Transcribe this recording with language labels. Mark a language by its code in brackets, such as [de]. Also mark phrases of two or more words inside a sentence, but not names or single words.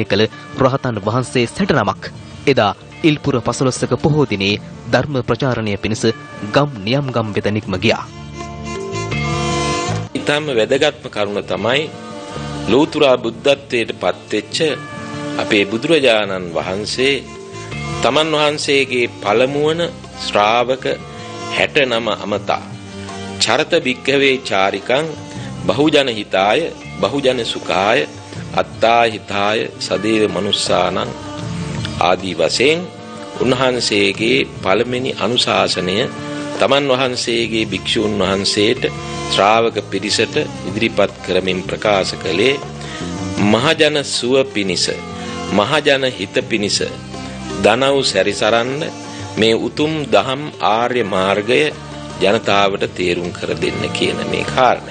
[si] කළ රහතන් වහන්සේ 60 නමක් එදා ඉල්පුර 15ක පොහෝ දිනේ ධර්ම ප්‍රචාරණය පිණිස ගම් නියම් ගම් වෙත නික්ම ගියා. ඊටම වැදගත්ම කරුණ තමයි ලෝතුරා බුද්ධත්වයට පත්වෙච්ච අපේ බුදුරජාණන් වහන්සේ තමන් වහන්සේගේ පළමුවන ශ්‍රාවක 69 [pi] අමතා චරත භික්ඛවේ චාරිකං බහුජන හිතාය බහුජන සුඛාය අත්තා හිතාය සදේව [si] මනුස්සානං ආදී වශයෙන් උන්වහන්සේගේ පළවෙනි අනුශාසනය තමන් වහන්සේගේ භික්ෂුන් වහන්සේට ශ්‍රාවක පිරිසට ඉදිරිපත් කරමින් ප්‍රකාශ කළේ මහජන සුව පිණිස මහජන හිත පිණිස දනව් සැරිසරන්න මේ උතුම් දහම් ආර්ය මාර්ගය ජනතාවට තේරුම් කර දෙන්න කියන මේ කාරණය.